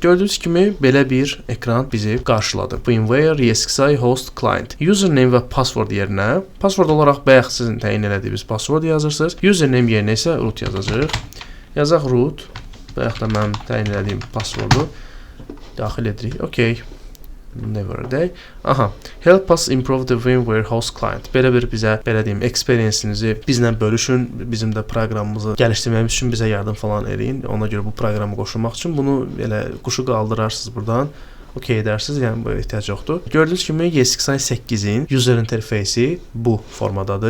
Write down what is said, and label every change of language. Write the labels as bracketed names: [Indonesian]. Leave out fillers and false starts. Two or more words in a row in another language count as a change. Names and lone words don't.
[Azerbaijani] Gördüyünüz kimi belə bir ekran bizi qarşıladı. VMware ESXi Host Client. Username və password yerinə, password olaraq bayaq sizin təyin elədiyiniz password yazırsınız. Username yerinə isə root yazacağıq. Yazaq root. Bayaq da mənim təyin elədiyim passwordu daxil edirik. [English] Okay. Never a day. Aha. Help us improve the VMware host client. [Azerbaijani] Belə bir bizə, belə deyim, experience-inizi bizlə bölüşün. Bizim də proqramımızı gəlişdirməyimiz üçün bizə yardım falan eləyin. Ona görə bu proqramı qoşulmaq üçün bunu elə quşu qaldırarsınız buradan. OK edərsiniz, yəni bu ehtiyac yoxdur. Gördüyünüz kimi ESXi 8-in user interfeysi bu formadadır.